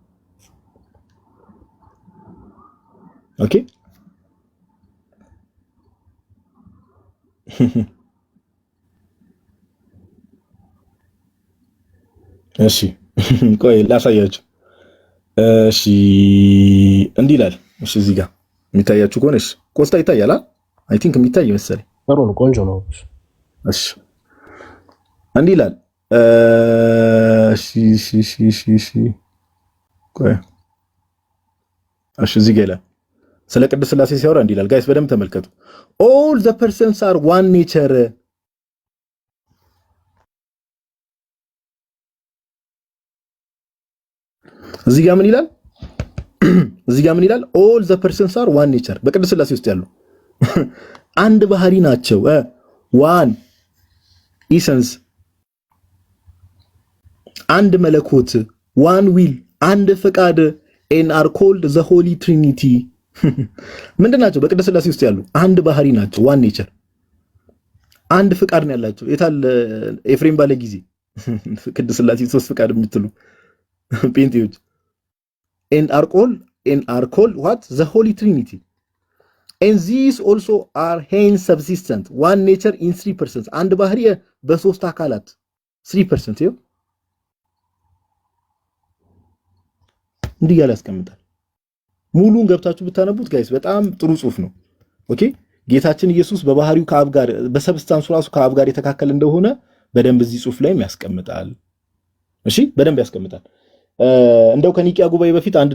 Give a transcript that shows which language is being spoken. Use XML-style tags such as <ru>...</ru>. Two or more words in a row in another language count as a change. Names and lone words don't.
<am>ኦኬ እሺ ቆይ ላሳያችሁ እሺ እንዲህ ይላል እሺ እዚህ ጋር የሚታያችሁ ከሆነ እሺ ኮስታ ይታያል</am> <en>I think</en> <am>የሚታይ መሰለኝ ጥሩ ነው ቆንጆ ነው እሺ እንዲህ ይላል እሺ ቆይ እሺ እዚህ ጋር ይላል ስለ ቅድስት ሥላሴ ሲያወራ እንዲህ ይላል ጋይስ በደንብ ተመልከቱ</am> <en>all the persons are one nature</en> <am>እዚህ ጋር ምን ይላል</am> <en>all the persons are one nature</en> <am>በቅድስት ሥላሴ ውስጥ ያሉ አንድ ባህሪ ናቸው</am> <en>one essence</en> <am>አንድ መለኮት one will አንድ ፈቃድ</am> <en>and are called the holy trinity</en> <am>ምንድናቸው በቅድስት ሥላሴ ውስጥ ያሉ አንድ ባህሪ ናቸው</am> <en>one nature</en> <am>አንድ ፈቃድ ነው ያላቸው የታል ኤፍሬም ባለ ጊዜ ቅድስት ሥላሴ ሶስት ፈቃድ የምትሉ ጴንጤዎች</am> <en>and are called what the holy trinity and these also are hence subsistent one nature in 3 persons</en> <am>አንድ ባህሪ በሶስት አካላት 3% ይኸው እንዲህ ያለ ያስቀምጣል ሙሉን ገብታችሁ ብታነቡት ጋይስ በጣም ጥሩ ጽሁፍ ነው ኦኬ ጌታችን ኢየሱስ በባህሪው ከአብ ጋር በሰብስታንሱ ራሱ ከአብ ጋር የተካከለ እንደሆነ በደንብ እዚህ ጽሁፍ ላይ ያስቀምጣል እሺ በደንብ ያስቀምጣል እንደው ከኒቂያ ጉባኤ በፊት አንድ</am>